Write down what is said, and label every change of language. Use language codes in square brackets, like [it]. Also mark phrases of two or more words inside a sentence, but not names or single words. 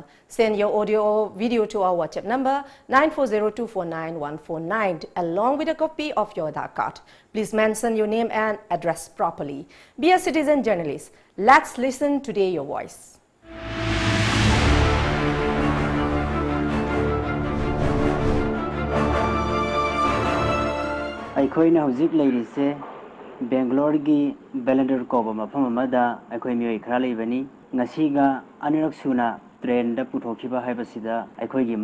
[en] Send your audio or video to our WhatsApp number 9402491149 along with a copy of your Aadhaar card. Please mention your name and address properly. Be a citizen journalist. Let's listen today your voice. [mni] ꯑꯩꯈꯣꯏꯅ ꯍꯧꯖꯤꯛ ꯂꯩꯔꯤꯁꯦ Bangalore gi Bellandur Koba mafam amada akhoi mioi khara leibani ngasiga anirak suna train da puthokiba haibasida akhoi gi